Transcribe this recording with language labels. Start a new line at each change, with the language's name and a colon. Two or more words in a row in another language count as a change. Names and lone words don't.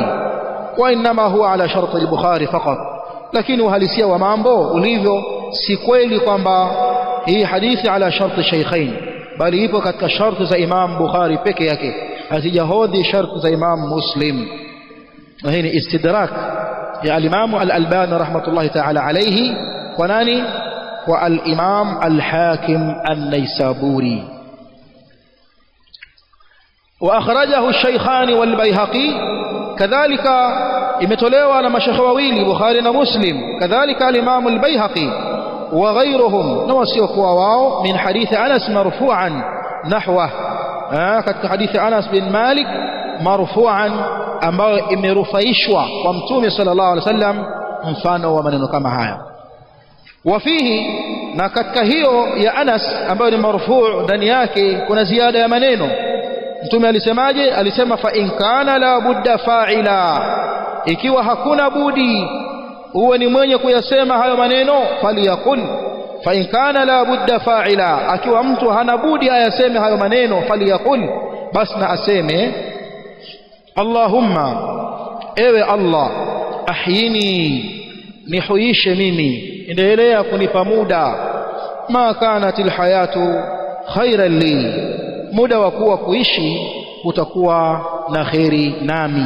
Arabic: Wa inma huwa ala sharti al-Bukhari faqat,
Swahili: lakini uhalisia wa mambo ulivyo si kweli kwamba hii hadithi
Arabic: ala sharti shaykhain,
Swahili: bali ipo katika sharti za Imam Bukhari peke yake, hazijahodhi sharti za Imam Muslim. Na hii ni istidrak ya al-Imam al-Albani
Arabic: rahmatullahi ta'ala alayhi,
Swahili: kwa nani? Kwa al-Imam al-Hakim an-Naisaburi.
Arabic: Wa akhrajahu ash-Shaykhani wal-Bayhaqi,
Swahili: kadhalika imetolewa na mashekhe wawili Bukhari na Muslim, kadhalika al-Imam al-Bayhaqi
Arabic: wa ghayruhum,
Swahili: na wasiokuwa wao,
Arabic: min hadithi Anas marfu'an nahwa,
Swahili: katika hadithi Anas bin Malik marfu'an, ambayo imerufaishwa kwa Mtume
Arabic: sallallahu alaihi wasallam,
Swahili: mfano wa maneno kama haya. Wafihi, na katika hiyo ya Anas ambayo ni marfu', ndani yake kuna ziada ya maneno. Mtume alisemaje? Alisema
Arabic: fa in kana la budda fa'ila,
Swahili: ikiwa hakuna budi uwe ni mwenye kuyasema hayo maneno, faliyaqul.
Arabic: Fa in kana la budda fa'ila,
Swahili: akiwa mtu hana budi ayaseme hayo maneno, faliyaqul, basi na aseme Allahumma, ewe Allah, ahyini, nihuishe mimi, endelea kunipa muda,
Arabic: ma kanatil hayatu khairan li,
Swahili: muda wa kuwa kuishi utakuwa na kheri nami.